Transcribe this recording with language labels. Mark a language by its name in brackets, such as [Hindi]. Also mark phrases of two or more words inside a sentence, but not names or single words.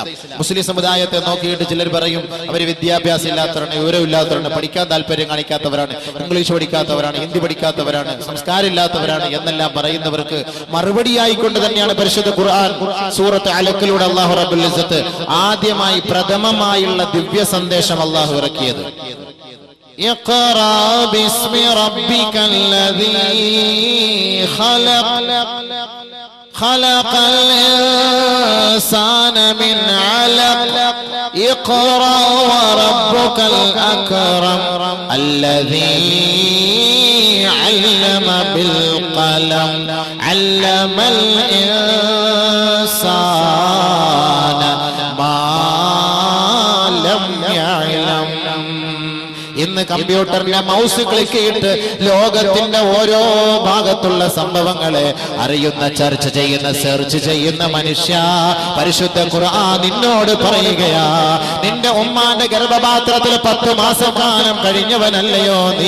[Malayalam] മുസ്ലിം സമുദായത്തെ നോക്കിയിട്ട് ചിലർ പറയും അവർ വിദ്യാഭ്യാസം ഇല്ലാത്തവരാണ്, വിവരമില്ലാത്തവരാണ്, പഠിക്കാൻ താല്പര്യം കാണിക്കാത്തവരാണ്, ഇംഗ്ലീഷ് പഠിക്കാത്തവരാണ്, ഹിന്ദി പഠിക്കാത്തവരാണ്, സംസ്കാരം ഇല്ലാത്തവരാണ് എന്നെല്ലാം പറയുന്നവർക്ക് മറുപടിയായിക്കൊണ്ട് തന്നെയാണ് പരിശുദ്ധ ഖുർആൻ സൂറത്ത് അലഖിലൂടെ [Arabic] الله رب العزة [Malayalam] ആദ്യമായി പ്രഥമമായുള്ള ദിവ്യ സന്ദേശം അല്ലാഹു ഇറക്കിയത്. [Arabic] اقرأ باسم ربك الذي خلق الإنسان من علق اقرأ وربك الأكرم الذي علم بالقلم علم الإنسان ما لم يعلم. [Malayalam] ഇന്ന് കമ്പ്യൂട്ടറിന്റെ [English] mouse click [Malayalam] ചെയ്തിട്ട് ലോകത്തിന്റെ ഓരോ ഭാഗത്തുള്ള സംഭവങ്ങളെ അറിയുന്ന, ചർച്ച ചെയ്യുന്ന, സെർച്ച് ചെയ്യുന്ന മനുഷ്യ, പരിശുദ്ധ ഖുർആൻ നിന്നോട് പറയുകയാ, നിന്റെ ഉമ്മാന്റെ ഗർഭപാത്രത്തിൽ 10 മാസക്കാലം കഴിഞ്ഞവനല്ലയോ നീ?